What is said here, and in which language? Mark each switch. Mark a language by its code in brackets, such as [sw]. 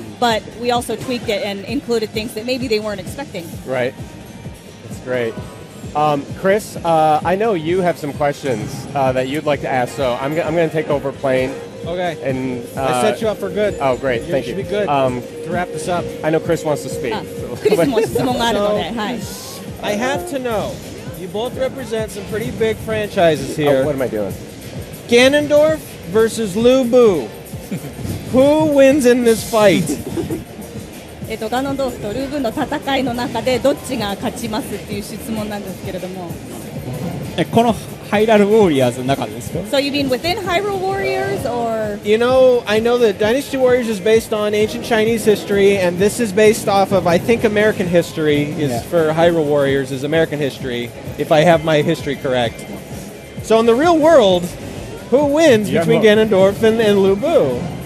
[en] But we also tweaked it and included things that maybe they weren't expecting. Right. That's great. Chris, I know you have some questions that you'd like to ask, so I'm going to take over playing. Okay. And I set you up for good. Oh, great. Thank you. You should be good to wrap this up. I know Chris wants to speak. [ja] クリスも質問があるので、はい。 [en] I have to know. You both represent some pretty big franchises here. Oh, what am I doing? Ganondorf versus Lu Bu. Who wins in this fight? [ja] ガノンドーフとルーブンの戦いの中でどっちが勝ちますっていう質問なんですけれども。このハイラルウォーリアーズの中ですか？ [en] So you mean within Hyrule Warriors or? I know that Dynasty Warriors is based on ancient Chinese history, and this is based off of, I think, American history for Hyrule Warriors is American history, if I have my history correct. So in the real world, who wins between Ganondorf and Lu Bu?